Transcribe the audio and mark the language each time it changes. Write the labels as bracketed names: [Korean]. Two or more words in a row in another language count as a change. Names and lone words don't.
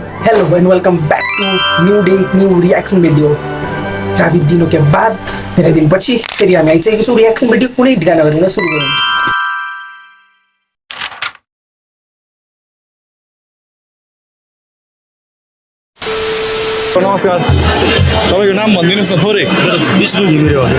[English] hello and welcome back to new day new reaction video. [Hindi] काफी दिनों के बाद [Nepali] धेरै दिनपछि फेरि हामी आइसकेको छौँ [English] reaction video [Nepali] कुनै ढिला नगरिकन सुरु गरौँ। नमस्कार, तपाईँको नाम भनिदिनुहोस् न थोरै। विष्णु घिमिरे हो।